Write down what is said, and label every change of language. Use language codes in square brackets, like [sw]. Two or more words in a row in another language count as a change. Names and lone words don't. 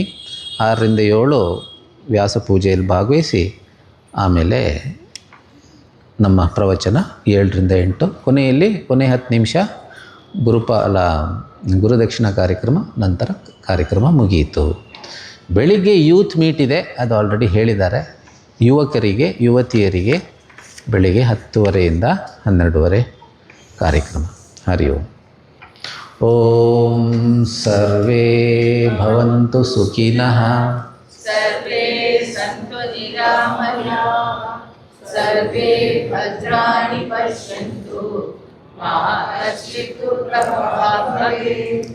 [kn] 6ರಿಂದ 7 ವ್ಯಾಸ ಪೂಜೆಯಲ್ಲಿ ಭಾಗವಹಿಸಿ, ಆಮೇಲೆ ನಮ್ಮ ಪ್ರವಚನ 7ರಿಂದ 8, ಕೊನೆಯಲ್ಲಿ ಕೊನೆ 10 ನಿಮಿಷ ಗುರುದಕ್ಷಿಣಾ ಕಾರ್ಯಕ್ರಮ, ನಂತರ ಕಾರ್ಯಕ್ರಮ ಮುಗಿಯಿತು. ಬೆಳಿಗ್ಗೆ [en] youth meet [kn] ಇದೆ, ಅದು ಆಲ್ರೆಡಿ ಹೇಳಿದ್ದಾರೆ. ಯುವಕರಿಗೆ ಯುವತಿಯರಿಗೆ ಬೆಳಿಗ್ಗೆ 10:30ಯಿಂದ 12:30 ಕಾರ್ಯಕ್ರಮ. [sa] ಹರಿ ಓಂ. ಓಂ ಸರ್ವೇ ಭವಂತು ಸುಖಿನಃ, ಸರ್ವೇ ಸಂತು ನಿರಾಮಯಾಃ, ಸರ್ವೇ ಭದ್ರಾಣಿ ಪಶ್ಯಂತು ಮಾ ಕಶ್ಚಿತ್ ದುಃಖಭಾಗ್ ಭವೇತ್.